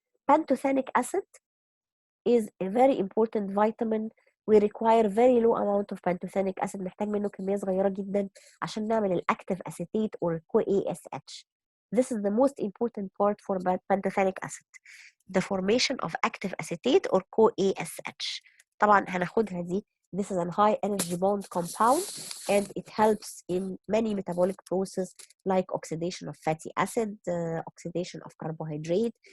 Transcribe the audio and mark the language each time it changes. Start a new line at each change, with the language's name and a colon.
English: Pantothenic acid is a very important vitamin. We require very low amount of pantothenic acid.
Arabic: محتاج منه كمية صغيرة جدا عشان نعمل
English: الactive acetate or CoASH. This is the most important part for pantothenic acid, the formation of active acetate or CoASH.
Arabic: طبعا هناخدها دي
English: This is a high energy bond compound, and it helps in many metabolic processes like oxidation of fatty acid, oxidation of carbohydrate.